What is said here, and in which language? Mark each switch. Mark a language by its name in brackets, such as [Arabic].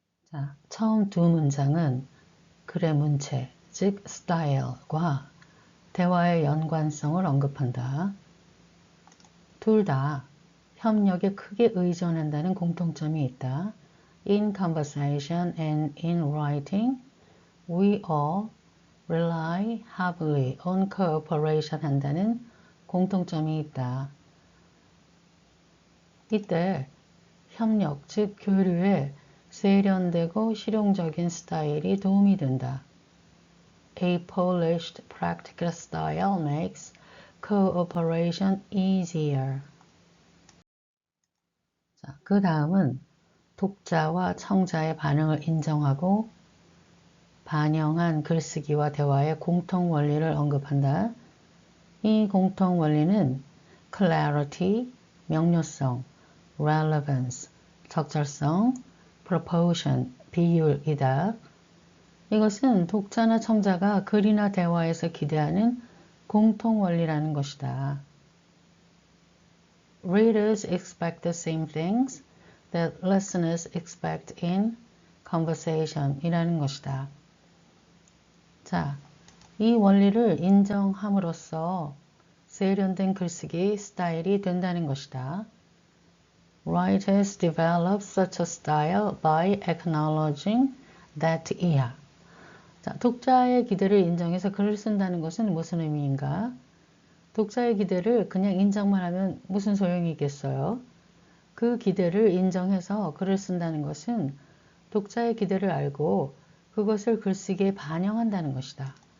[Korean] 자, 처음 두 문장은 글의 문체, 즉 스타일과 대화의 연관성을 언급한다. 둘 다 협력에 크게 의존한다는 공통점이 있다. [English] In conversation and in writing, we all rely heavily on cooperation [Korean] 한다는 공통점이 있다. 이때 협력, 즉 교류에 세련되고 실용적인 스타일이 도움이 된다. [English] A polished, practical style makes cooperation easier. [Korean] 자, 그 다음은 독자와 청자의 반응을 인정하고 반영한 글쓰기와 대화의 공통 원리를 언급한다. 이 공통 원리는 clarity, 명료성, relevance, 적절성, proportion, 비율이다. 이것은 독자나 청자가 글이나 대화에서 기대하는 공통 원리라는 것이다. [English] Readers expect the same things that listeners expect in conversation [Korean] 이라는 것이다. 자, 이 원리를 인정함으로써 세련된 글쓰기 스타일이 된다는 것이다. [English] Writers develop such a style by acknowledging that 이하. [Korean] 자, 독자의 기대를 인정해서 글을 쓴다는 것은 무슨 의미인가? 독자의 기대를 그냥 인정만 하면 무슨 소용이 있겠어요? 그 기대를 인정해서 글을 쓴다는 것은 독자의 기대를 알고 그것을 글쓰기에 반영한다는 것이다.